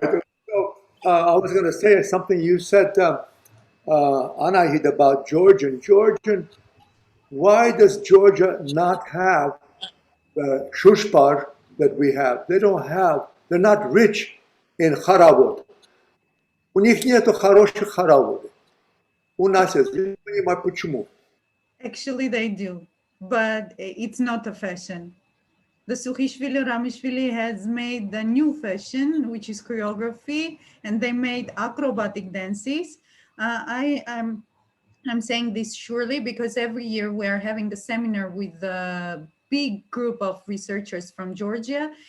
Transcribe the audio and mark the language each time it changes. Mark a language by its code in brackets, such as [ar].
[en] So, I was going to say something you said, Anahid, about Georgian. Why does Georgia not have the shushbar that we have? They don't have, they're not rich in харавод. [ru] У них нету хороших харавод. У нас есть. Не понимаю, почему. [en] Actually, they do, but it's not a fashion. The Sukhishvili Ramishvili has made the new fashion, which is choreography, and they made acrobatic dances. I'm saying this surely because every year we are having a seminar with a big group of researchers from Georgia.